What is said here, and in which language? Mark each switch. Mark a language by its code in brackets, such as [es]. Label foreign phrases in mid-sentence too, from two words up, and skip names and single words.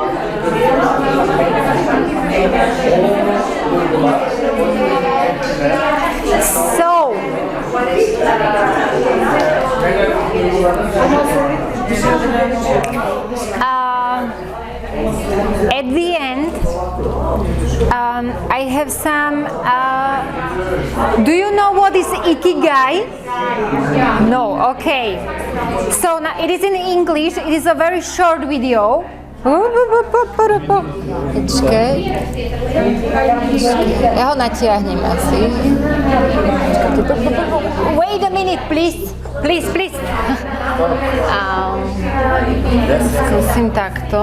[en] So, at the end, I have some. Do you know what is ikigai? No. Okay. So now it is in English. It is a very short video. [sk] Počkej. Ja ho natiahnem asi. [en] Wait a minute, please. Please. [sk] Skúsim takto.